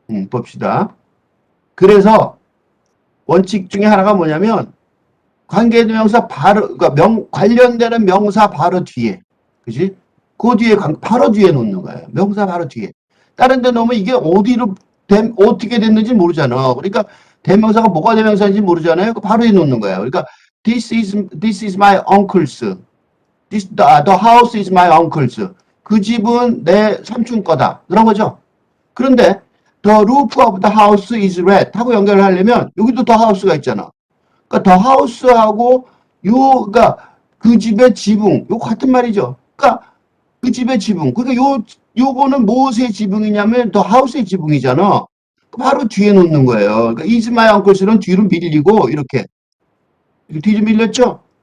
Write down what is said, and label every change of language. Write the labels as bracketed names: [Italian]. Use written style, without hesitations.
[Korean] 봅시다. 그래서 원칙 중에 하나가 뭐냐면 관계대명사 바로 그러니까 관련되는 명사 바로 뒤에 그지? 그 뒤에 바로 뒤에 놓는 거예요. 명사 바로 뒤에. 다른 데 놓으면 이게 어디로 어떻게 됐는지 모르잖아. 그러니까 대명사가 뭐가 대명사인지 모르잖아요. 그 바로 뒤에 놓는 거예요. 그러니까 [English] this is my uncle's. The house is my uncle's. [Korean] 그 집은 내 삼촌 거다. 그런 거죠. 그런데 [English] the roof of the house is red [Korean] 하고 연결을 하려면 여기도 the house가 있잖아. 그러니까 the house하고 그러니까 그 집의 지붕, 요 같은 말이죠. 그러니까 그 집의 지붕. 그러니까 요거는 무엇의 지붕이냐면 the house의 지붕이잖아. 바로 뒤에 놓는 거예요. 그러니까 is my uncle's는 뒤로 밀리고 이렇게 뒤로 밀렸죠.